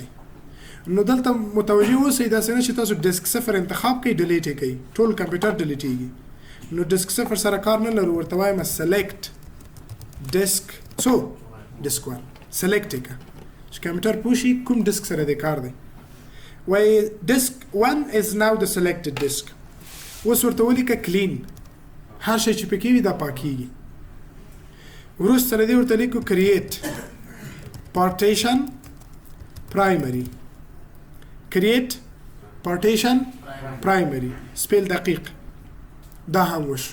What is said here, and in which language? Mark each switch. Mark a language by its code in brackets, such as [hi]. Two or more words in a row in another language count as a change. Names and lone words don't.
[ps] نو دلته متوجه اوسئ داسې نه چې تاسو ډیسک 0 انتخاب کړئ ډیلیټ یې کړئ، ټول کمپیوټر ډیلیټېږي. نو ډیسک 0 سره کار نه لرو، ورته وایم [en] select disk [ps] ډیسک 1 سلیکټ یې کړه چې کمپیوټر پوه شي کوم ډیسک سره د کار دی. [en] وایي ډیسک 1 is now the selected disk. [ps] اوس ورته ولیکه کلین، هر شی چې پکې وي دا پاکېږي. وروسته له دې ورته لیکو [en] create partition primary, create partition primary [ps] سپیل دقیق، دا هم وشو.